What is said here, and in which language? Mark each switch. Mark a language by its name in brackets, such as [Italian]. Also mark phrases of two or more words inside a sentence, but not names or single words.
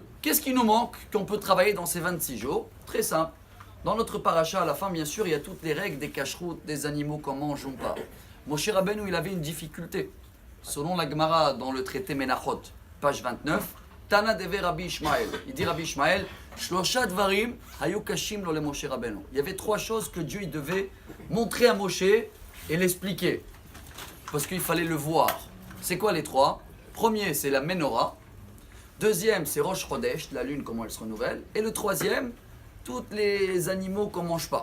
[French] Qu'est-ce qui nous manque qu'on peut travailler dans ces 26 jours? Très simple. Dans notre paracha, à la fin, bien sûr, il y a toutes les règles des cacheroutes, des animaux qu'on mange ou pas. Moshe Rabbeinu, il avait une difficulté. Selon la Gemara, dans le traité Menachot, page 29, [Hebrew] תנא דבי רבי ישמעאל. [French] Il dit [Hebrew] רבי ישמעאל שלושה דברים היו קשים לו למשה רבינו. [French] Il y avait trois choses que Dieu il devait montrer à Moshe et l'expliquer. Parce qu'il fallait le voir. C'est quoi les trois? Premier, c'est la Menorah. Deuxième, c'est [Hebrew] ראש חודש, [French] la lune, comment elle se renouvelle. Et le troisième, tous les animaux qu'on ne mange pas.